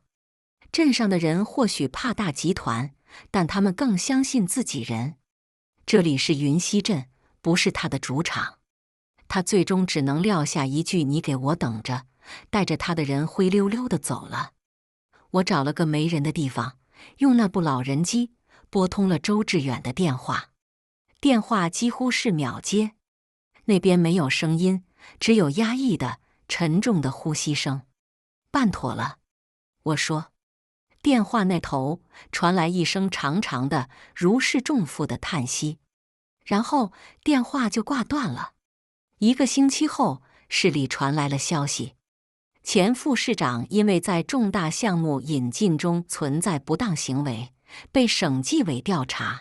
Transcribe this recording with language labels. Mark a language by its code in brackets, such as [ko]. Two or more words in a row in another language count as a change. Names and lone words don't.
[zh] 鎮上的人或許怕大集團，但他們更相信自己人。這裡是雲溪鎮，不是他的主場。他最終只能撂下一句“你給我等着”，帶着他的人灰溜溜地走了。我找了個沒人的地方，用那部老人機撥通了周志遠的電話。電話幾乎是秒接，那邊沒有聲音，只有壓抑的、沉重的呼吸聲。辦妥了，我說。電話那頭傳來一聲長長的、如釋重負的嘆息，然後電話就掛斷了。1個星期後，市裡傳來了消息，前副市長因為在重大項目引進中存在不當行為，被省紀委調查。